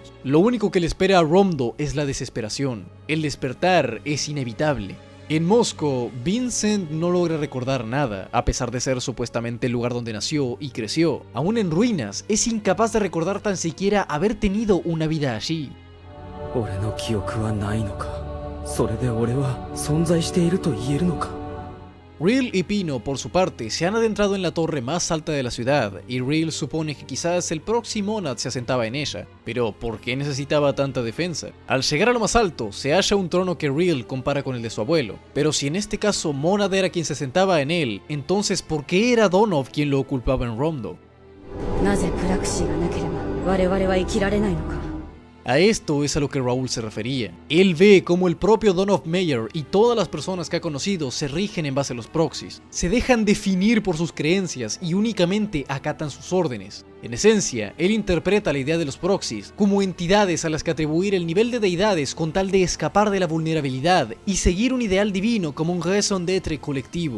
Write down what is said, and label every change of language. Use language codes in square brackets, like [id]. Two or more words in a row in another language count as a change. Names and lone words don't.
[es] Lo único que le espera a Romdo es la desesperación. El despertar es inevitable. En Moscú, Vincent no logra recordar nada, a pesar de ser supuestamente el lugar donde nació y creció. Aún en ruinas, es incapaz de recordar tan siquiera haber tenido una vida allí. [ja] 俺の記憶はないのか。それで俺は存在していると言えるのか。 [es] Real y Pino, por su parte, se han adentrado en la torre más alta de la ciudad, y Real supone que quizás el proxy Monad se asentaba en ella. Pero, ¿por qué necesitaba tanta defensa? Al llegar a lo más alto, se halla un trono que Real compara con el de su abuelo. Pero si en este caso Monad era quien se sentaba en él, entonces ¿por qué era Donov quien lo ocultaba en Romdo? [ja] なぜプラクシーがなければ我々は生きられないのか。 [es] A esto es a lo que Raúl se refería. Él ve cómo el propio Donov Meyer y todas las personas que ha conocido se rigen en base a los proxies, se dejan definir por sus creencias y únicamente acatan sus órdenes. En esencia, él interpreta la idea de los proxies como entidades a las que atribuir el nivel de deidades con tal de escapar de la vulnerabilidad y seguir un ideal divino como un [fr] raison d'être [es] colectivo.